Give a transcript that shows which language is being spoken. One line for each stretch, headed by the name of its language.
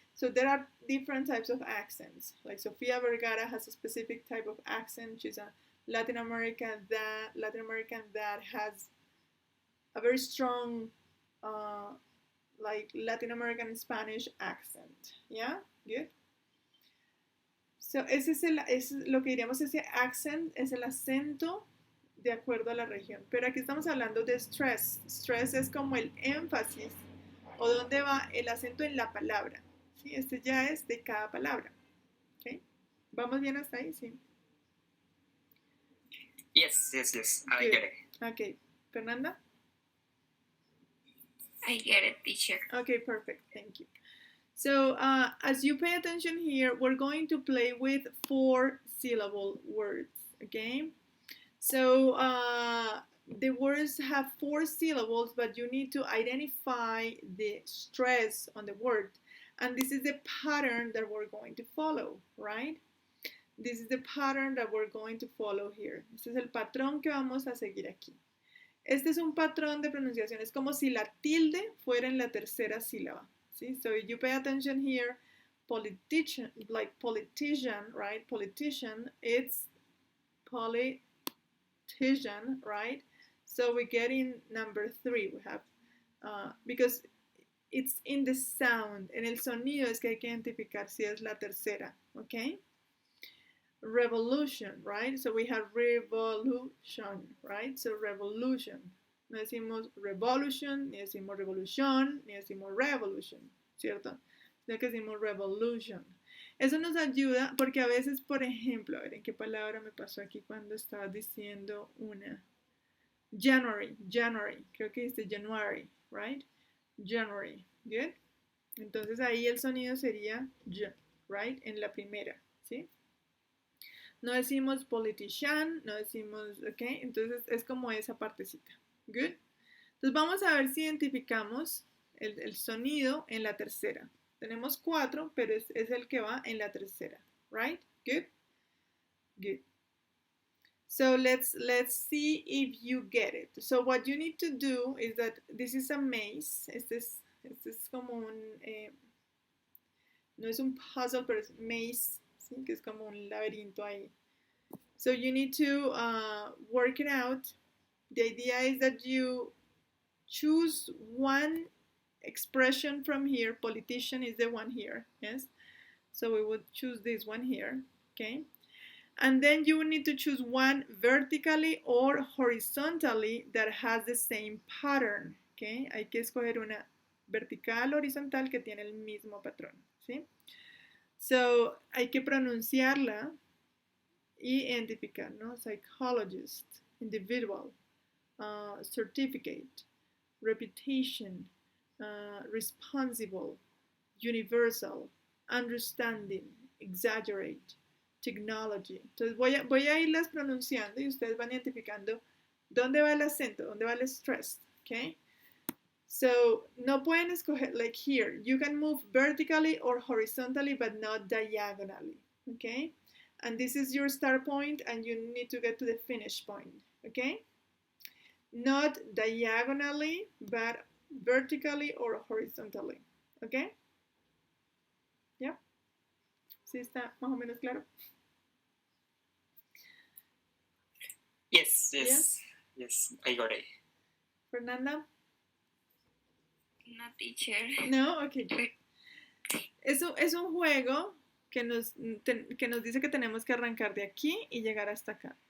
English: So there are different types of accents. Like Sofia Vergara has a specific type of accent. She's a Latin American that has a very strong, like Latin American Spanish accent. Yeah, good.
Spanish: So ese es lo que diríamos, ese accent es el acento de acuerdo a la región. Pero aquí estamos hablando de stress. Stress es como el énfasis o dónde va el acento en la palabra. ¿Sí? Este ya es de cada palabra. ¿Okay? ¿Vamos bien hasta ahí? Sí.
English: Yes. I get it. Okay. Fernanda? I get it, teacher. Okay, perfect. Thank you. So as you pay attention here, we're going to play with 4-syllable words, okay? So the words have 4 syllables, but you need to identify the stress on the word. And this is the pattern that we're going to follow, right? This is the pattern that we're going to follow here.
Spanish: Este es el patrón que vamos a seguir aquí. Este es un patrón de pronunciación. Es como si la tilde fuera en la tercera sílaba.
English: See, so if you pay attention here, politician, like politician, right? Politician, it's politician, right? So we get in number 3. We have because it's in the sound.
Spanish: En el sonido es que hay que identificar si es la tercera, okay?
English: Revolution, right? So we have revolution, right? So revolution.
Spanish: No decimos revolution, ni decimos revolution, ni decimos revolution, ¿cierto? Sino que decimos revolution. Eso nos ayuda porque a veces, por ejemplo, a ver en qué palabra me pasó aquí cuando estaba diciendo una. January, creo que dice January, right?
English: January, good.
Spanish: Entonces ahí el sonido sería J, right? En la primera, ¿sí? No decimos politician, no decimos, ok, entonces es como esa partecita, good. Entonces vamos a ver si identificamos el sonido en la tercera. Tenemos 4, pero es el que va en la tercera, right?
English: Good, good. So let's see if you get it. So what you need to do is that this is a maze.
Spanish: Este es como un, no es un puzzle, pero es maze, ¿sí? Que es como un laberinto ahí.
English: So you need to work it out. The idea is that you choose one expression from here. Politician is the one here, yes? So we would choose this one here, okay? And then you need to choose one vertically or horizontally that has the same pattern, okay?
Spanish: Hay que escoger una vertical, horizontal que tiene el mismo patrón, ¿sí? So, hay que pronunciarla y identificar, ¿no?
English: Psychologist, individual, certificate, reputation, responsible, universal, understanding, exaggerate, technology.
Spanish: Entonces voy a irlas pronunciando y ustedes van identificando dónde va el acento, dónde va el stress, ¿ok?
English: So,
Spanish: no pueden escoger,
English: like here, you can move vertically or horizontally, but not diagonally, okay? And this is your start point, and you need to get to the finish point, okay? Not diagonally, but vertically or horizontally, okay? Yeah?
Spanish: ¿Sí está más o menos claro?
English: Yes, I got it. Fernanda? No, teacher. No, ok.
Spanish: Eso es un juego que nos dice que tenemos que arrancar de aquí y llegar hasta acá.